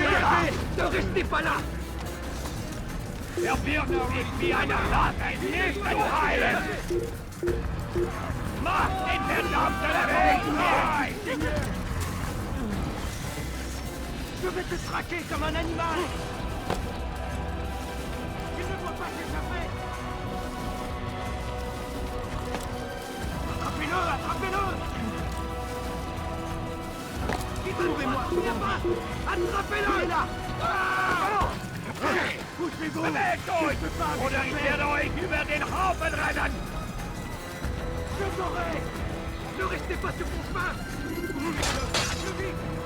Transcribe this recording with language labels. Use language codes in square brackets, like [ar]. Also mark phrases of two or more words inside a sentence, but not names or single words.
[fr] Ne restez pas là! [de] Er wird nicht wie eine Ratte nicht entfallen! Macht den verdammten Weg frei! [fr] Je vais te traquer comme un animal! Il ne doit pas s'échapper! Attrapez-le! Attrapez-le! Trouvez-moi! Viens pas! Attrapez-le! Là! Poussez-vous! [de] Bewegt euch! Oder ich werde euch über den Haufen rennen! [fr] Je t'aurai! Ne restez pas sur mon chemin! Plus vite!